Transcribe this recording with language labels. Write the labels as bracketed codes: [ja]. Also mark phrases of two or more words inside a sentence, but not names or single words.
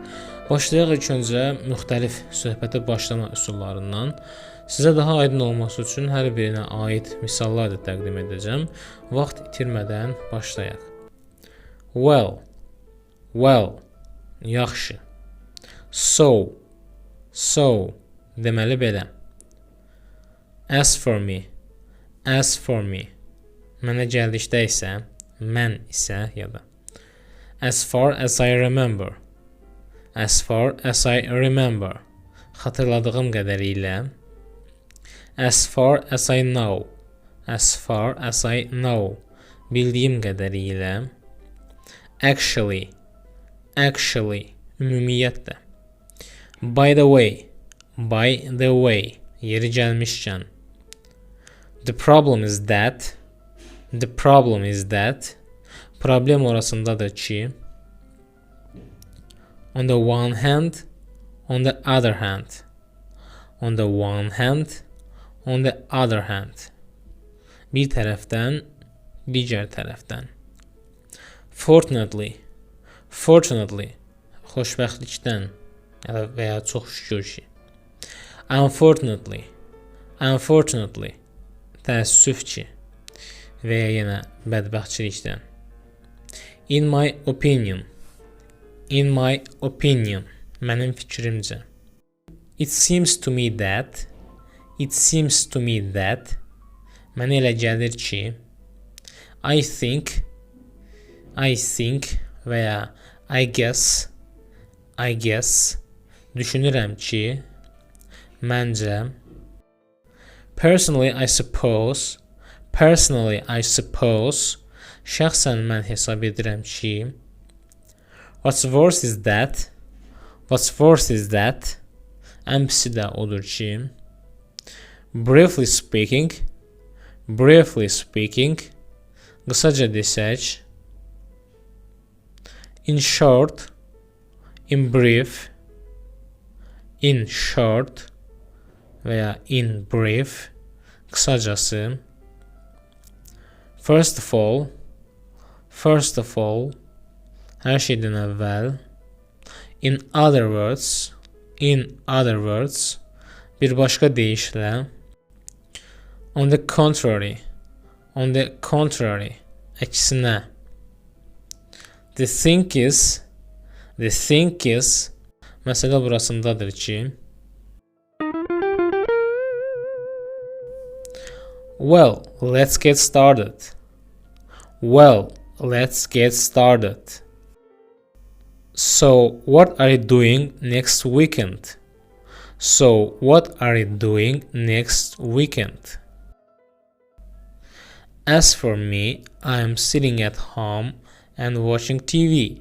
[az] Başlayaq ilk öncə müxtəlif söhbətə başlama üsullarından. Sizə daha aydın olması üçün hər birinə aid misallar da təqdim edəcəm. Vaxt itirmədən başlayaq. Well, yaxşı. So, deməli belə. [en] As for me, [az] mənə gəldikdə isə, mən isə ya da. [en] As far as I remember, [az] xatırladığım qədərilə. [en] As far as I know, [az] bildiyim qədərilə. Actually, ümumiyyətlə. [en] By the way, [az] yeri gəlmişkən. [en] The problem is that, [az] problem orasındadır ki, [en] on the one hand, on the other hand. [az] Bir tərəfdən, digər tərəfdən. Fortunately, xoşbəxtlikdən və ya çox şükür ki. Unfortunately, təəssüf ki və ya yenə bədbəxtçilikdən. [en] In my opinion, [az] mənim fikrimcə. [en] It seems to me that, [az] mənə elə gəlir ki. [en] I think [az] və ya [en] I guess, [az] düşünürəm ki, məncə. [en] Personally, I suppose, [az] şəxsən mən hesab edirəm ki. [en] What's worse is that, [az] ən pisi də odur ki. [en] Briefly speaking, [az] qısaca desək. [en] In short, in brief, [az] və ya [en] in brief, qısacası. First of all, [az] hər şeydən əvvəl. [en] In other words, [az] bir başqa deyişlə. [en] On the contrary, əksinə. The thing is, [az] məsələ burasındadır ki. [en] Well, let's get started. So, what are you doing next weekend? As for me, I am sitting at home and watching TV.